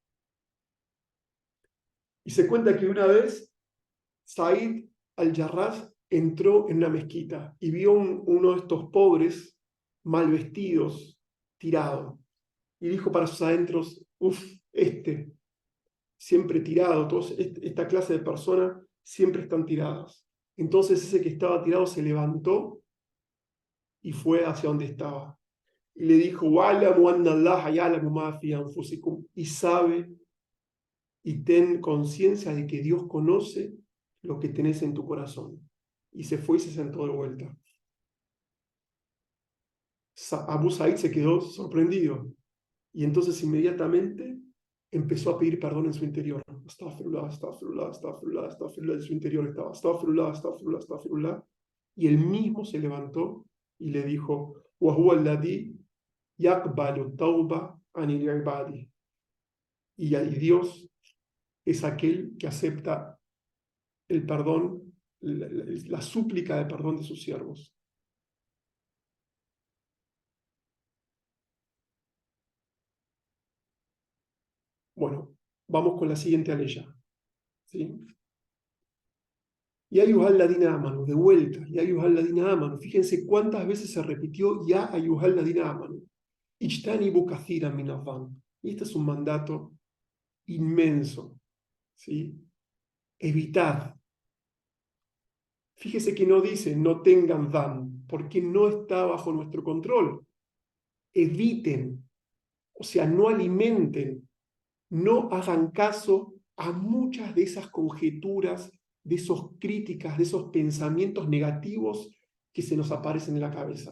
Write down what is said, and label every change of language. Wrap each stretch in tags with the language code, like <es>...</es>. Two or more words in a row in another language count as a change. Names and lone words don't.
<es>Y se cuenta que una vez Said al-Jarrah entró en una mezquita y vio uno de estos pobres, mal vestidos, tirado. Y dijo para sus adentros, uff, siempre tirado, esta clase de personas siempre están tiradas. Entonces ese que estaba tirado se levantó y fue hacia donde estaba. Y le dijo,</es> <ar>"واعلموا أن الله يعلم ما في أنفسكم",</ar> <es>y sabe y ten conciencia de que Dios conoce lo que tenés en tu corazón. Y se fue y se sentó de vuelta. Abu Said se quedó sorprendido y entonces inmediatamente empezó a pedir perdón en su interior.</es> <ar>أستغفر الله، أستغفر الله، أستغفر الله، أستغفر الله.</ar> <es>En su interior estaba</es> <ar>أستغفر الله، أستغفر الله، أستغفر الله.</ar> <es>Y él mismo se levantó y le dijo,</es> <ar>وَهُوَ الَّذِي يَقْبَلُ التَّوْبَةَ عَنِ الْعِبَادِ.</ar> <es>Y Dios es aquel que acepta el perdón, la súplica de perdón de sus siervos. Bueno, vamos con la siguiente aleya. ¿Sí?</es> <ar>يا أيها الذين آمنوا,</ar> <es>de vuelta,</es> <ar>يا أيها الذين آمنوا.</ar> <es>Fíjense cuántas veces se repitió</es> <ar>يا أيها الذين آمنوا. اجتنبوا كثيرا من الظن.</ar> <es>Y este es un mandato inmenso. ¿Sí? Evitad. Fíjese que no dice no tengan dhan, porque no está bajo nuestro control. Eviten, o sea, no alimenten, no hagan caso a muchas de esas conjeturas, de esas críticas, de esos pensamientos negativos que se nos aparecen en la cabeza.</es>